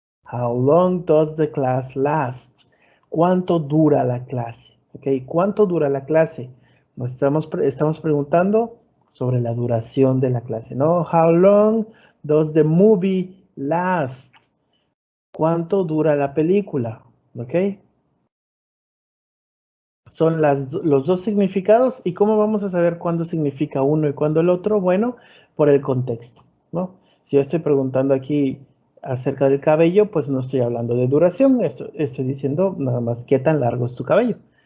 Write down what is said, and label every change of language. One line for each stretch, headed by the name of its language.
English: How long does the class last?
Spanish: ¿Cuánto dura la clase? ¿Ok? ¿Cuánto dura la clase? Nos estamos preguntando sobre la duración de la clase, ¿no?
English: How long does the movie last?
Spanish: ¿Cuánto dura la película? ¿Ok? Son los dos significados. ¿Y cómo vamos a saber cuándo significa uno y cuándo el otro? Bueno, por el contexto, ¿no? Si yo estoy preguntando aquí acerca del cabello, pues no estoy hablando de duración, estoy diciendo nada más qué tan largo es tu cabello.